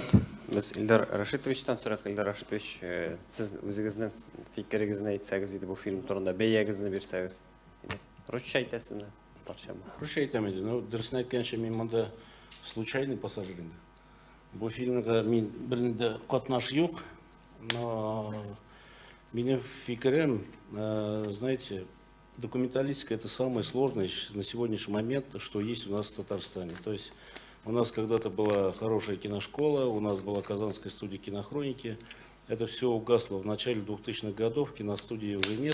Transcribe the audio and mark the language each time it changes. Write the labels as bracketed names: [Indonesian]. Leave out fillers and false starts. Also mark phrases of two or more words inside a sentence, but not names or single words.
[Tatar] Без Илдар Рашитовичтан сорак. Илдар Рашитович, сез үзегезнең фикерегезне әйтсәгез иде бу фильм турында, бәягезне бирсәгез. Русча әйтәсезме? Татарчамы? Русча әйтәм иде. Ну, дөресен әйткәнчә, мин монда [Russian] случайный пассажир [Tatar] инде. Бу фильмда мин бернидә катнаш юк, но минем фикерем, [Russian] знаете, документалистика это самое сложное на сегодняшний момент, что есть у нас в Татарстане. То есть у нас когда-то была хорошая киношкола, у нас была Казанская студия кинохроники. Это все угасло в начале 2000-х годов, киностудии уже нет.